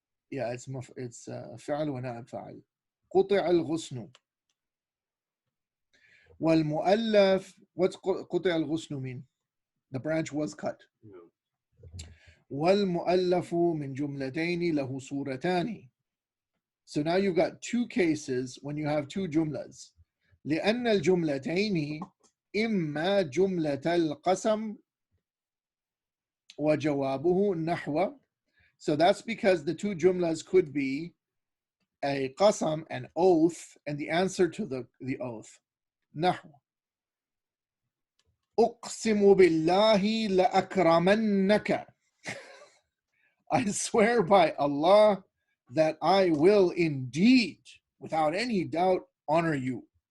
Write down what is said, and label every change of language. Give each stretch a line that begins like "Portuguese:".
English: Yeah, it's
Arabic: فعل ونائب فاعل. قطع الغصن. والمؤلف,
English: what's
Arabic: قطع الغصن
English: mean? The branch was cut. No.
Arabic: والمؤلف من جملتين له صورتان.
English: So now you've got 2 cases when you have 2 jumlas.
Arabic: لأن الجملتين إما جملة القسم وجوابه نحو.
English: So that's because the 2 jumlas could be a qasam, an oath, and the answer to the oath.
Arabic: نحو أقسم بالله لأكرمنك.
English: I swear by Allah that I will indeed, without any doubt, honor you.